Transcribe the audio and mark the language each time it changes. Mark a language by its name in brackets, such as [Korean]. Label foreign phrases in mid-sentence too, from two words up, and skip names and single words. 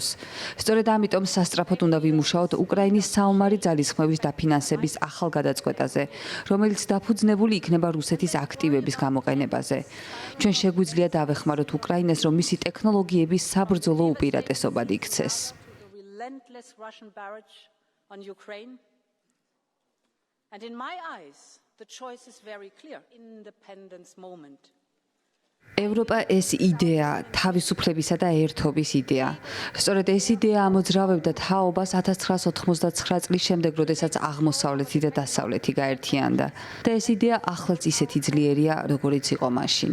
[Georgian] სწორედ ამიტომ სასწრაფოდ უნდა ვიმუშაოთ უკრაინის საომარი ძალისხმევის დაფინანსების ახალ გადაწყვეტაზე, რომელიც დაფუძნებული იქნება რუსეთის აქტივების გამოყენებაზე. ჩვენ შეგვიძლია დავეხმაროთ უკრაინას, რომ მისი ტექნოლოგიების საბრძოლო უპირატესობად იქცეს. [English] And in my eyes, the choice is very clear. Independence moment. [Georgian] ევროპა ეს იდეა, თავისუფლებისა და ერთობის იდეა. სწორედ ეს იდეა ამოძრავებდა თაობას 1989 წლის შემდეგ, როდესაც აღმოსავლეთი და დასავლეთი გაერთიანდა. და ეს იდეა ახლაც ისეთი ძლიერია, როგორიც იყო მაშინ.